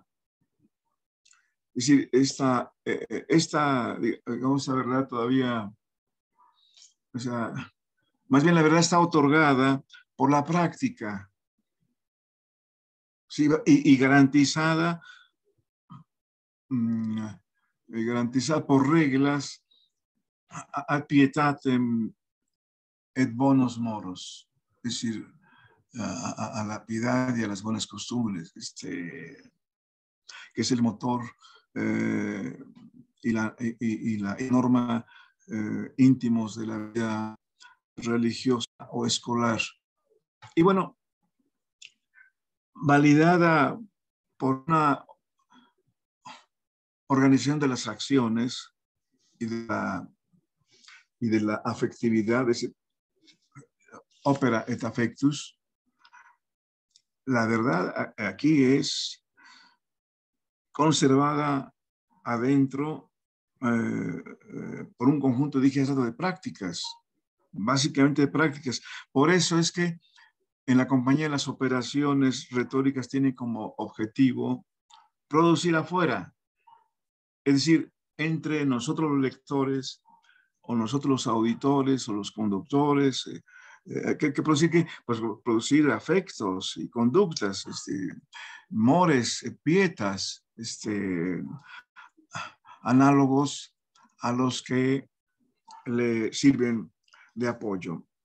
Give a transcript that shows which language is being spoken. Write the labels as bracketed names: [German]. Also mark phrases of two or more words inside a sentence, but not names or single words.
[Spanish] Es decir, esta digamos, la verdad todavía, o sea, más bien la verdad está otorgada por la práctica, ¿sí? Y garantizada por reglas [Latin] ad pietatem et bonos moros, [Spanish] es decir, a la piedad y a las buenas costumbres, que es el motor y la norma íntimos de la vida religiosa o escolar. Y bueno, validada por una organización de las acciones y de la afectividad, de ese [Latin] opera et affectus. [Spanish] La verdad aquí es conservada adentro por un conjunto, dije, de prácticas, básicamente de prácticas. Por eso es que en la compañía las operaciones retóricas tienen como objetivo producir afuera, es decir, entre nosotros los lectores o nosotros los auditores o los conductores, que producir, pues, producir afectos y conductas, [Latin] mores, pietas, [Spanish] análogos a los que le sirven de apoyo.